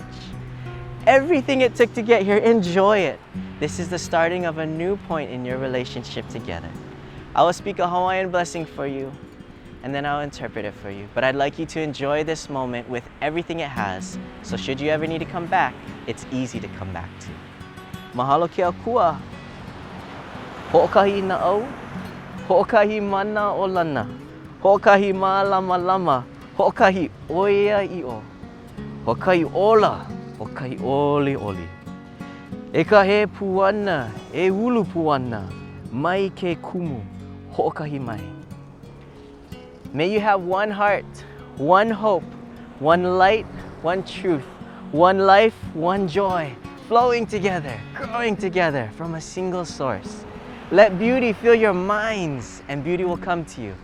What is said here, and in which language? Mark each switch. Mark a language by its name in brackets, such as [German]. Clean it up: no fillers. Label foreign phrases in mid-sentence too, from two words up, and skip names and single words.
[English] Everything it took to get here, enjoy it. This is the starting of a new point in your relationship together. I will speak a Hawaiian blessing for you, and then I'll interpret it for you. But I'd like you to enjoy this moment with everything it has, so should you ever need to come back, it's easy to come back to. [Hawaiian] Mahalo ke akua. Ho'okahi na au, ho'okahi mana o lana, ho'okahi ma'alama lama, ho'okahi oia i'o, ho'okahi ola, ho'okahi oli oli. E ka he puana, e ulu puana, mai ke kumu, ho'okahi mai. [English] May you have one heart, one hope, one light, one truth, one life, one joy, flowing together, growing together from a single source. Let beauty fill your minds, and beauty will come to you.